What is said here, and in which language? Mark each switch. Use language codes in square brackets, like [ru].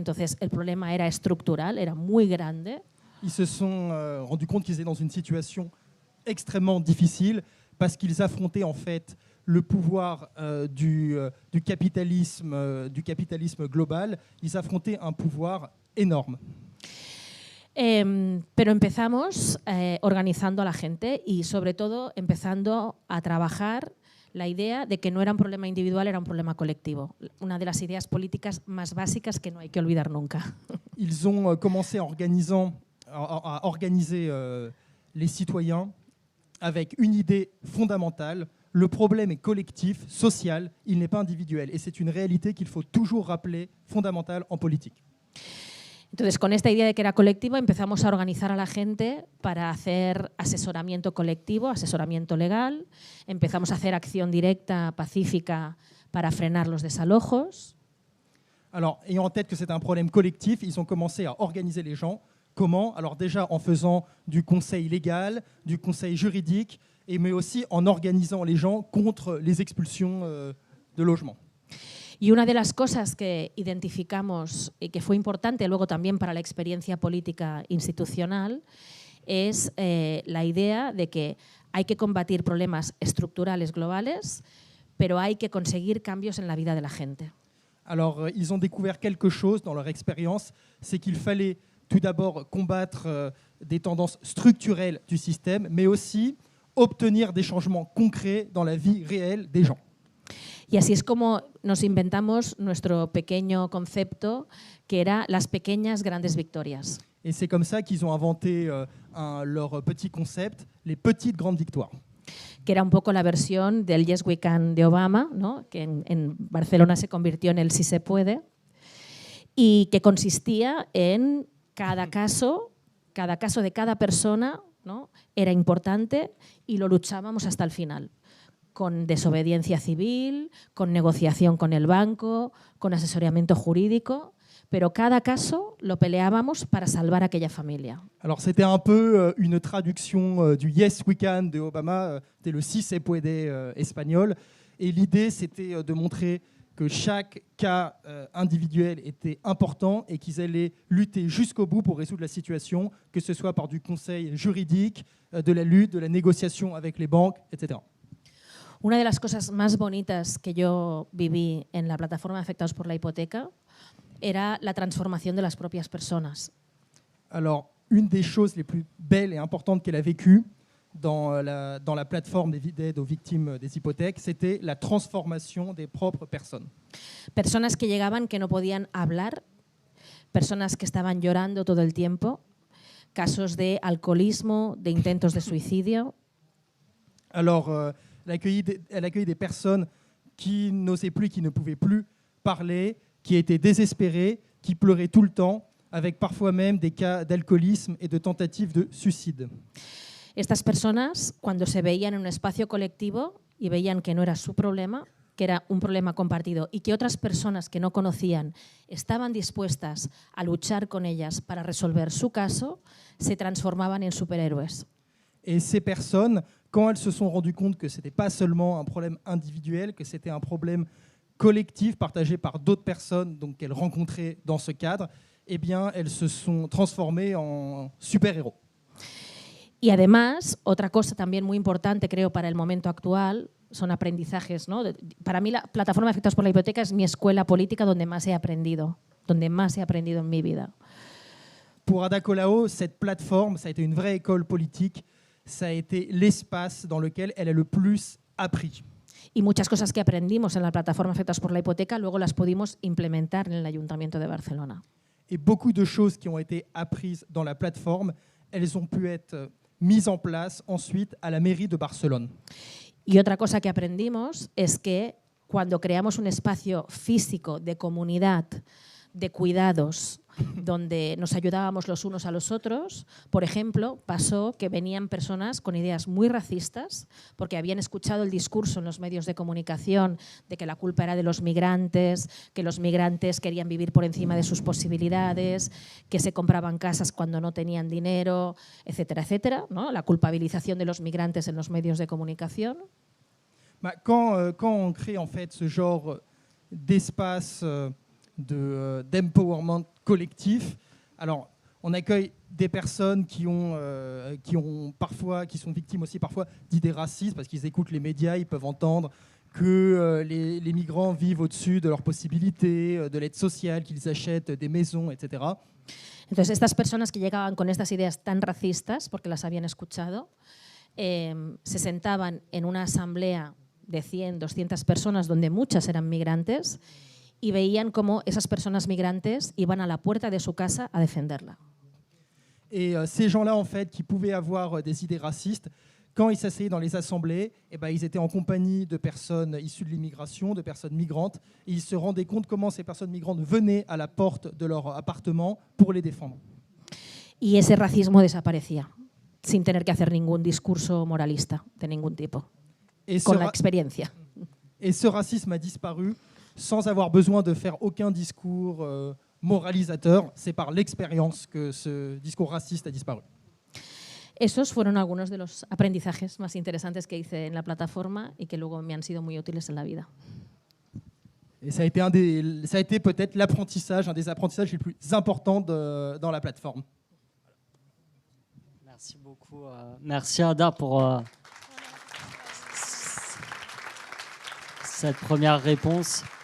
[es] Entonces el problema era estructural, era muy grande. [fr] Ils se sont rendus compte qu'ils étaient dans une situation extrêmement difficile parce qu'ils affrontaient en fait le pouvoir du capitalisme global. Ils affrontaient un pouvoir énorme. [es] Pero empezamos organizando a la gente y sobre todo empezando a trabajar la idea de que no era un problema individual, era un problema colectivo. Una de las ideas políticas más básicas que no hay que olvidar nunca. [fr] Ils ont commencé à organiser les citoyens avec une idée fondamentale. Le problème est collectif, social, il n'est pas individuel. Et c'est une réalité qu'il faut toujours rappeler, fondamentale en politique. [es] Entonces, con esta idea de que era colectivo, empezamos a organizar a la gente para hacer asesoramiento colectivo, asesoramiento legal. Empezamos a hacer acción directa, pacífica, para frenar los desalojos. [fr] Alors, ayant en tête que c'est un problème collectif, ils ont commencé à organiser les gens. Comment? Alors déjà en faisant du conseil légal, du conseil juridique, mais aussi en organisant les gens contre les expulsions de logements. [es] Y una de las cosas que identificamos y que fue importante luego también para la experiencia política institucional es la idea de que hay que combatir problemas estructurales globales, pero hay que conseguir cambios en la vida de la gente. [fr] Alors, ils ont découvert quelque chose dans leur expérience, c'est qu'il fallait tout d'abord combattre des tendances structurelles du système, mais aussi obtenir des changements concrets dans la vie réelle des gens. [es] Y así es como nos inventamos nuestro pequeño concepto, que era las pequeñas grandes victorias. [fr] Et c'est comme ça qu'ils ont inventé leur petit concept, les petites grandes victoires. [es] Que era un poco la versión del [en] Yes We Can [es] de Obama, ¿no? Que en Barcelona se convirtió en el Sí se puede, y que consistía en cada caso de cada persona, ¿no? Era importante y lo luchábamos hasta el final. Con desobediencia civil, con negociación con el banco, con asesoramiento jurídico, pero cada caso lo peleábamos para salvar a aquella familia. [fr] Alors c'était un peu une traduction du [en] Yes We Can [fr] de Obama, c'était le [es] Si se puede [fr] espagnol, et l'idée c'était de montrer que chaque cas individuel était important et qu'ils allaient lutter jusqu'au bout pour résoudre la situation, que ce soit par du conseil juridique, de la lutte, de la négociation avec les banques, etc. [es] Una de las cosas más bonitas que yo viví en la plataforma de afectados por la hipoteca era la transformación de las propias personas. [fr] Alors, une des choses les plus belles et importantes qu'elle a vécues dans la plateforme d'aide aux victimes des hypothèques, c'était la transformation des propres personnes. [es] Personas que llegaban que no podían hablar, personas que estaban llorando todo el tiempo, casos de alcoholismo, de intentos de suicidio. [fr] Alors, elle accueille des personnes qui n'osaient plus, qui ne pouvaient plus parler, qui étaient désespérées, qui pleuraient tout le temps, avec parfois même des cas d'alcoolisme et de tentatives de suicide. [es] Estas personas, cuando se veían en un espacio colectivo y veían que no era su problema, que era un problema compartido y que otras personas que no conocían estaban dispuestas a luchar con ellas para resolver su caso, se transformaban en superhéroes. [fr] Et ces personnes, quand elles se sont rendues compte que ce n'était pas seulement un problème individuel, que c'était un problème collectif partagé par d'autres personnes donc qu'elles rencontraient dans ce cadre, eh bien, elles se sont transformées en super-héros. [es] Y además, otra cosa también muy importante, creo, para el momento actual, son aprendizajes, ¿no? Para mí la plataforma de afectados por la hipoteca es mi escuela política donde más he aprendido en mi vida. [fr] Pour Ada Colau, cette plateforme, ça a été une vraie école politique, ça a été l'espace dans lequel elle a le plus appris. [es] Y muchas cosas que aprendimos en la plataforma afectados por la hipoteca luego las pudimos implementar en el Ayuntamiento de Barcelona. [fr] Et beaucoup de choses qui ont été apprises dans la plateforme, elles ont pu être mise en place ensuite à la mairie de Barcelone. [es] Y otra cosa que aprendimos es que cuando creamos un espacio físico de comunidad, de cuidados, donde nos ayudábamos los unos a los otros, por ejemplo, pasó que venían personas con ideas muy racistas porque habían escuchado el discurso en los medios de comunicación de que la culpa era de los migrantes, que los migrantes querían vivir por encima de sus posibilidades, que se compraban casas cuando no tenían dinero, etcétera, etcétera, ¿no? La culpabilización de los migrantes en los medios de comunicación. [fr] Quand on crée en fait ce genre d'espace d'empowerment collectif, alors on accueille des personnes qui sont victimes aussi parfois d'idées racistes parce qu'ils écoutent les médias, ils peuvent entendre que les migrants vivent au-dessus de leurs possibilités, de l'aide sociale, qu'ils achètent des maisons, etc. [es] Entonces, estas personas que llegaban con estas ideas tan racistas, porque las habían escuchado, se sentaban en una asamblea de 100, 200 personas, donde muchas eran migrantes, y veían cómo esas personas migrantes iban a la puerta de su casa a defenderla. [fr] Et ces gens-là, en fait, qui pouvaient avoir des idées racistes, quand ils s'asseyaient dans les assemblées, eh ben, ils étaient en compagnie de personnes issues de l'immigration, de personnes migrantes, et ils se rendaient compte comment ces personnes migrantes venaient à la porte de leur appartement pour les défendre. [es] Y ese racismo desaparecía, sin tener que hacer ningún discurso moralista de ningún tipo, con la experiencia. [fr] Et ce racisme a disparu sans avoir besoin de faire aucun discours moralizateur. C'est par l'expérience que ce discours raciste a disparu. [es] Esos fueron algunos de los aprendizajes más interesantes que hice en la plataforma y que luego me han sido muy útiles en la vida. [fr] Et ça a été peut-être l'apprentissage, un des apprentissages les plus importants dans la plateforme. Merci beaucoup. Merci Ada pour cette première réponse.